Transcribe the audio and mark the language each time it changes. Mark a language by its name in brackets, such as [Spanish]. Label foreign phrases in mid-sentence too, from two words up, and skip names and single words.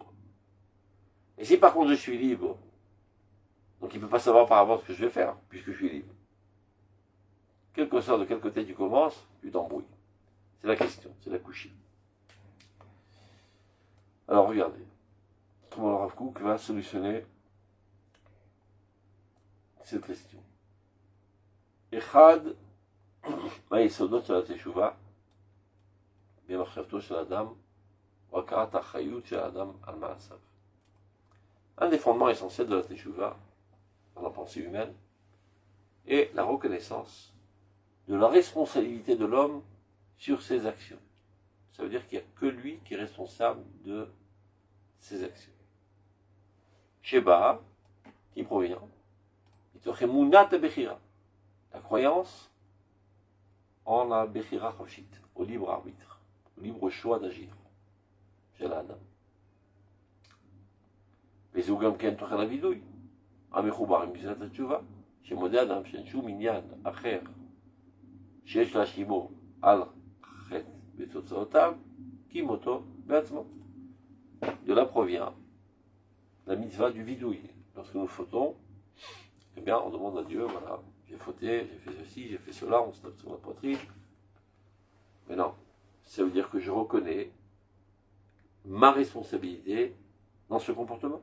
[French] Et si par contre je suis libre, donc il ne peut pas savoir par avance ce que je vais faire, puisque je suis libre. Quel que soit de quel côté tu commences, tu t'embrouilles. C'est la question, c'est la couchée. Alors regardez, comment le Rav Kook va solutionner cette question. [Hebrew] Echad, מהיסודות של התשובה, במחשבתו של האדם, הוא הכרת האחריות של האדם על מעשיו. [French] Un des fondements essentiels de la Teshuvah, dans la pensée humaine, est la reconnaissance de la responsabilité de l'homme sur ses actions. Ça veut dire qu'il n'y a que lui qui est responsable de ses actions. Sheba, qui provient, la croyance en la [Hebrew] בחירה חופשית, [French] au libre arbitre, au libre choix d'agir, chez l'Adam. [Hebrew] וזה גם כן תוכן הווידוי, המחובר עם בחינת התשובה, שמודה אדם שאין שום עניין אחר שיש להשלימו על חטא ותוצאותיו, כי מותו בעצמו. [French] De là provient la mitzvah du vidouille. Lorsque nous fautons, eh bien on demande à Dieu, voilà, j'ai fauté, j'ai fait ceci, j'ai fait cela, on se tape sur la poitrine. Mais non, ça veut dire que je reconnais ma responsabilité dans ce comportement.